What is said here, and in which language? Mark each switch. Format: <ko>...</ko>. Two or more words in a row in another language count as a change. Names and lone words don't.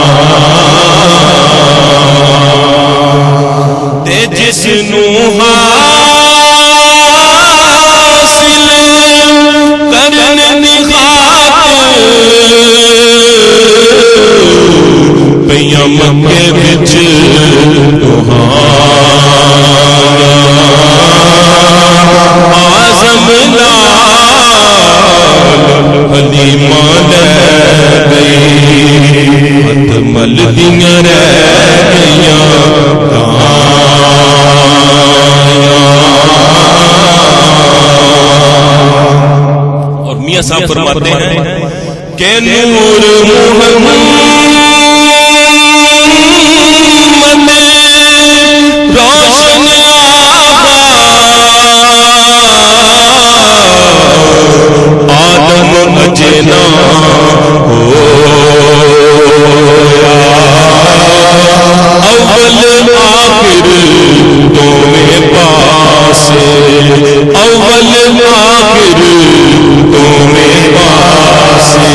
<pa>تے جس نوں حاصل کرن دی خاطر پیاں مکے وچ آزم لال حلیمہ لے گئی ہتھ ملدیاں رہ گئیاں</pa> <ur>اور میاں صاحب فرماتے ہیں کہ نور محمد</ur> <pa>روشن آدم اجنا اول آخر دونوں پاس اول آخر دونوں پاس</pa>